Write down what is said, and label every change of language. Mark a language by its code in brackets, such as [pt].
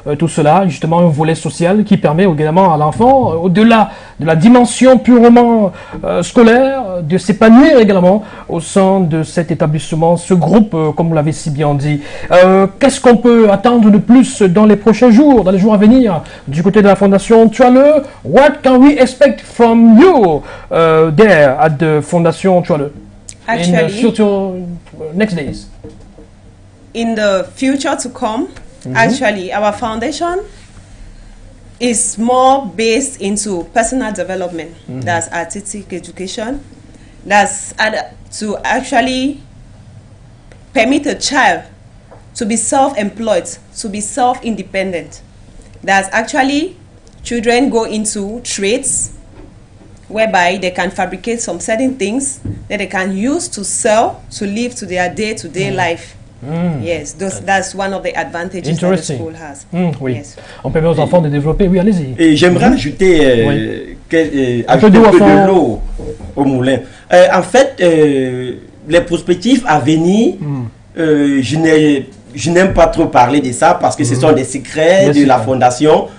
[fr] Tout cela, justement, un volet social qui permet également à l'enfant, au-delà de la dimension purement scolaire, de s'épanouir également au sein de cet établissement, ce groupe, comme vous l'avez si bien dit. Qu'est-ce qu'on peut attendre de plus dans les prochains jours, dans les jours à venir, du côté de la Fondation Tchoaleu? [en] What can we expect from you there at the Fondation Tchoaleu? Actually, in the future, next days. In the future to come, actually, our foundation is more based into personal development. That's artistic education. That's to actually permit a child to be self-employed, to be self-independent. That's actually children go into trades whereby they can fabricate some certain things that they can use to sell, to live to their day-to-day life. Yes, that's one of the advantages that the school has. [fr] Oui. [en] Yes. [fr] On permet aux enfants de développer. Oui, allez-y. Et j'aimerais ajouter ajouter un peu de l'eau au moulin. En fait, les prospectifs à venir, je n'aime pas trop parler de ça parce que ce sont des secrets de la fondation.